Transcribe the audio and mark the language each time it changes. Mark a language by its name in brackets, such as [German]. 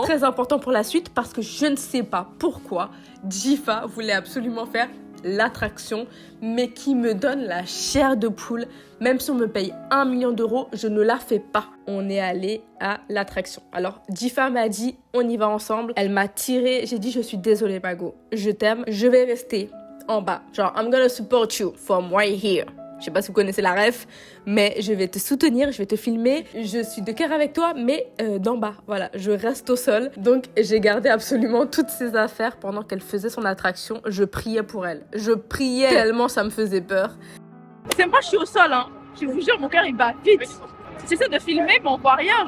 [French] Très important pour la suite parce que je ne sais pas pourquoi Jifa voulait absolument faire l'attraction, mais qui me donne la chair de poule. Même si on me paye 1 million d'euros, je ne la fais pas. On est allé à l'attraction. Alors, Jifa m'a dit, on y va ensemble. Elle m'a tiré. J'ai dit, je suis désolée, Mago. Je t'aime. Je vais rester en bas. [English] Genre, I'm gonna support you from right here. [French] Je sais pas si vous connaissez la ref, mais je vais te soutenir, je vais te filmer. Je suis de cœur avec toi, mais d'en bas. Voilà, je reste au sol. Donc, j'ai gardé absolument toutes ses affaires pendant qu'elle faisait son attraction. Je priais pour elle. Je priais tellement ça me faisait peur. C'est moi, je suis au sol, hein. Je vous jure, mon cœur, il bat vite. J'essaie de filmer, mais on voit rien.